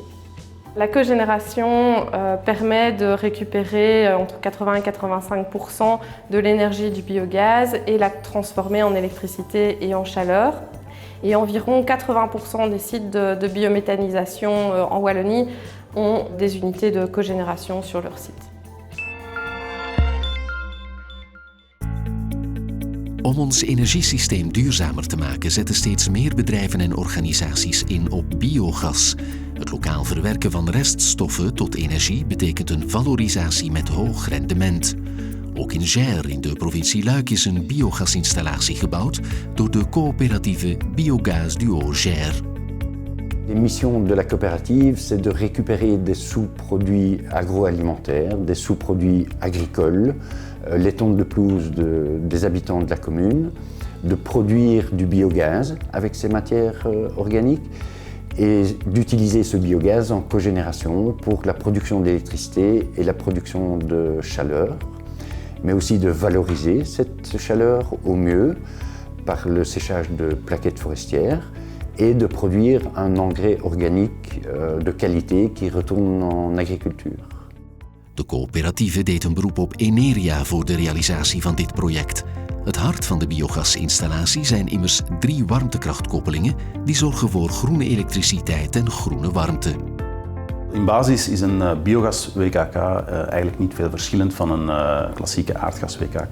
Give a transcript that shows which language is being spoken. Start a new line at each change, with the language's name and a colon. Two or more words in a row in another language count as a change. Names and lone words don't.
French: La cogénération permet de récupérer entre 80 et 85% de l'énergie du biogaz et la transformer en électricité et en chaleur. Et environ 80% des sites de biométhanisation en Wallonie ont des unités de cogénération sur leur site.
Dutch: Om ons energiesysteem duurzamer te maken zetten steeds meer bedrijven en organisaties in op biogas. Het lokaal verwerken van reststoffen tot energie betekent een valorisatie met hoog rendement. Ook in Gers in de provincie Luik is een biogasinstallatie gebouwd door de coöperatieve Biogaz Duo Gers.
French: La mission de la coopérative, c'est de récupérer des sous-produits agroalimentaires, des sous-produits agricoles, les tonnes de pelouse des habitants de la commune, de produire du biogaz avec ces matières organiques et d'utiliser ce biogaz en cogénération pour la production d'électricité et la production de chaleur, mais aussi de valoriser cette chaleur au mieux par le séchage de plaquettes forestières et de produire un engrais organique de qualité qui retourne en agriculture.
Dutch: De coöperatieve deed een beroep op Eneria voor de realisatie van dit project. Het hart van de biogasinstallatie zijn immers 3 warmtekrachtkoppelingen die zorgen voor groene elektriciteit en groene warmte. In basis is een biogas-WKK eigenlijk niet veel verschillend van een klassieke aardgas-WKK.